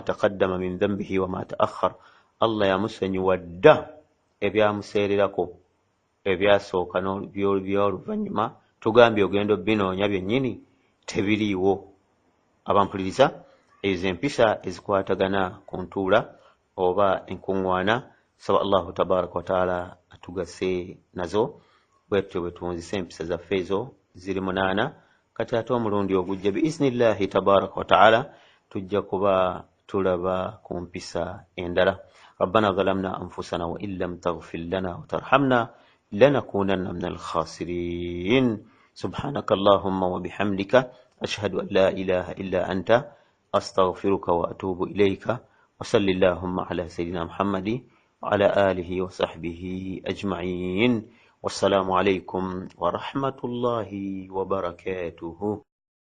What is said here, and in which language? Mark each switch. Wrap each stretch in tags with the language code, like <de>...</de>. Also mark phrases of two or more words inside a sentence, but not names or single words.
<ar>تقدم من ذنبه وما تأخر</ar> <lg>Allah yamusonyiwa dda ebyamuseererako ebyasooka n'eby'oluvannyuma tugambye ogenda binoonya byennyini tebiriiwo abampuliriza ezo empisa ezikwatagana ku ntuula oba enkuŋŋwana saba</lg> <ar>الله تبارك وتعالى</ar> <lg>atugase nazo bwetyo bwe tuwunzisa empisa zaffe ezo ziri 8 kati ate omulundi ogujja</lg> <ar>بإذن الله تبارك وتعالى</ar> <lg>tujja kuba tulaba ku mpisa endala</lg> <ar>ربنا ظلمنا أنفسنا وإن لم تغفر لنا وترحمنا لنكونن من الخاسرين سبحانك اللهم وبحمدك أشهد أن لا إله إلا أنت أستغفرك وأتوب إليك وصل اللهم على سيدنا محمد وعلى آله وصحبه أجمعين والسلام عليكم ورحمة الله وبركاته.</ar>